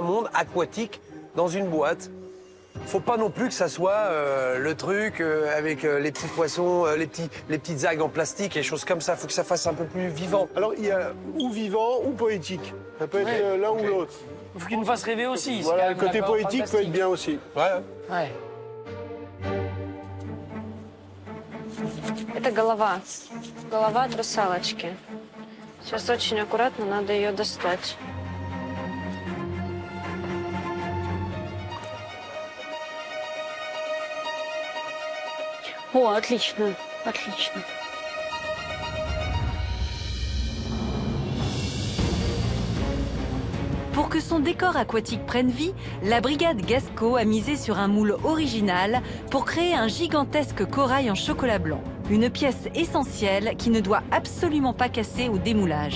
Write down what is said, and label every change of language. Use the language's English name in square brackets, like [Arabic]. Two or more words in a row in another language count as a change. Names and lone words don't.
[French] Tu recrées un monde aquatique dans une boîte. Faut pas non plus que ça soit le truc avec les petits poissons, les petites algues en plastique, les choses comme ça. Faut que ça fasse un peu plus vivant. Alors, il y a ou vivant ou poétique. Ça peut être l'un ou l'autre. Il faut qu'il nous fasse rêver aussi. Voilà, le côté poétique peut être bien aussi. Ouais. [Russian] Это голова. Голова от русалочки. Сейчас очень аккуратно надо ее достать. О, отлично, отлично. [French] Pour que son décor aquatique prenne vie, la brigade Gasco a misé sur un moule original pour créer un gigantesque corail en chocolat blanc. Une pièce essentielle qui ne doit absolument pas casser au démoulage.